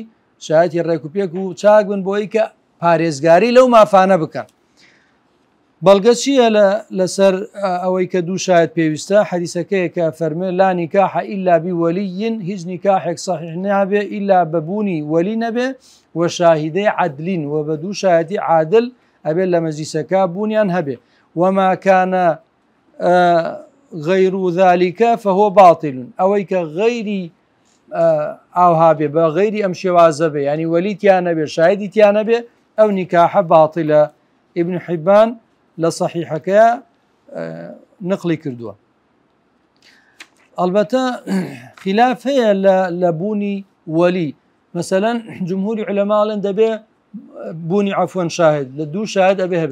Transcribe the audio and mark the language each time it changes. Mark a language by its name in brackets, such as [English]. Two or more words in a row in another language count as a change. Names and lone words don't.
[Central Kurdish] شایەتی ڕێکوپێک و چاک بن بۆی کە پارێزگاری لەو مافانە بکەن بەڵگە چییە لەسەر ئەوەی کە دوو شاهد پێویستە حەدیثەکەیە کە فەرمێ [Arabic] لا نیکاح ئیلا بوەلیین [Central Kurdish] هیچ نیکاحێک صحیح نابێ ئیلا بەبوونی وەلی نەبێ و [Arabic] شاهدەی عەدلین [Central Kurdish] و بە دوو شایەتی عادل ئەبێت لە مەجلیسەکە بوونیان هەبێ [Arabic] وما كان غير ذلك فهو باطل [Central Kurdish] ئەوەی کە غەیری ئاوها بێ بە غەیری ئەم شێوازە بێ ینی وەلی تیان نەبێ شاهدی تیان نەبێ ئەو نیکاحە باتڵە. ابن حبان لە صحیحەکە نقلی کردووە. ئەلبەتە خلاف هەیە لە بوونی وەلی مثلا جمهوری علەماڵێن دەبێ بوونی عەفوەن شاهد لە دوو شاهد ئەبێ هەبێ